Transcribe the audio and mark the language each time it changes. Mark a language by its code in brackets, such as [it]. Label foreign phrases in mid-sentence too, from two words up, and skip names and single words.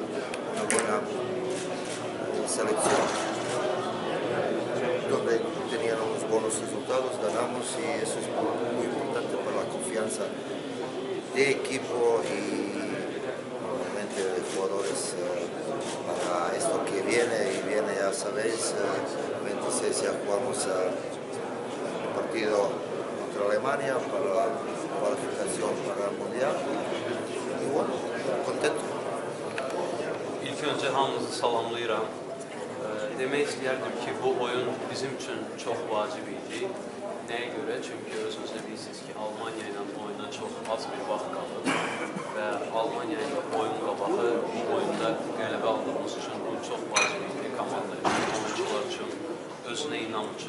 [es] una buena selección, donde tenían unos buenos resultados, ganamos, y eso es muy importante para la confianza de equipo y normalmente de jugadores para esto que viene, ya sabéis, 26 ya jugamos el partido contra Alemania para la cualificación para el Mundial, y bueno, contento. [az] İlk öncə hamınızı salamlayıram. Demək istəyərdim ki, bu oyun bizim üçün çox vacib idi. Nəyə görə? Çünki özünüz də bilirsiniz ki, Almaniya ilə oyuna çox az bir vaxt qalır və Almaniya ilə oyun qabağı bu oyunda qələbə aldığımız üçün bu çox vacib idi komanda üçün, oyuncular üçün, özünə inam üçün.